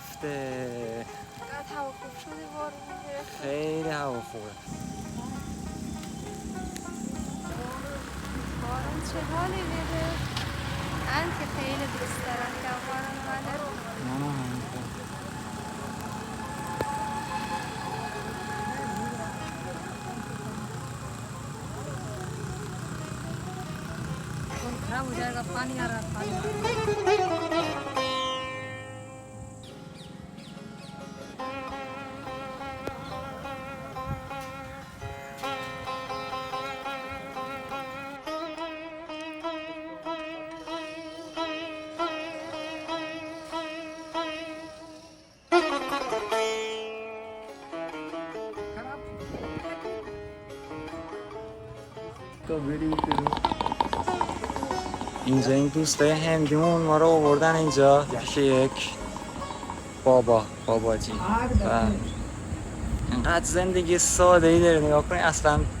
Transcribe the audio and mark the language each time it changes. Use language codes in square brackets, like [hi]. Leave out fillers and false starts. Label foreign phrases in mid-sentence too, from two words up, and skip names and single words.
[fa] چقدر هوا خوب شده بارون گرفت. خیلی هوا خوبه. بارون چه حالی میده. من که خیلی دوست دارم که بارون اومده. منم همینطور. [ur] خراب ہو جائے گا پانی آ رہا ہے پانی [fa] اینجا این دوستای هندیمون ما رو آوردن اینجا پیش یک باباجی و اینقدر زندگی ساده ای داره. نگاه کنید اصلا